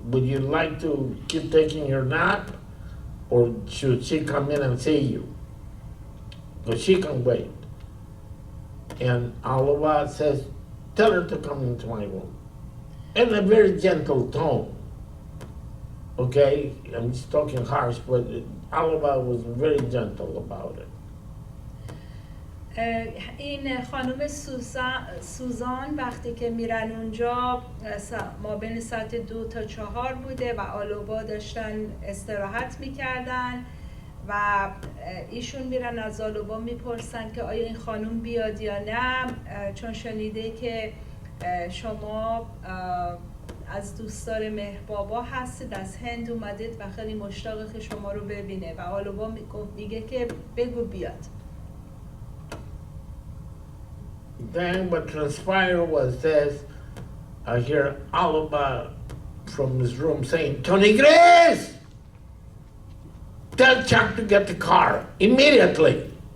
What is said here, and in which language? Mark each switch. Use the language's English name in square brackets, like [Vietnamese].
[English] Would you like to keep taking your nap? Or should she come in and see you? Because she can wait. And Alaba says, tell her to come into my room. In a very gentle tone. Okay? I'm just talking harsh, but Alaba was very gentle about it. [Persian] این خانم سوزان وقتی که میرن اونجا ما بین ساعت 2 تا 4 بوده و آلوبا داشتن استراحت میکردن و ایشون میرن از آلوبا میپرسن که آیا این خانم بیاد یا نه، چون شنیده که شما از دوستدار مهربابا هستید، از هند اومدید و خیلی مشتاقه که شما رو ببینه و آلوبا میگه که بگو بیاد. [English] Then what transpired was this. I hear Alaba from his room saying, Tony Grace! Tell Chuck to get the car immediately.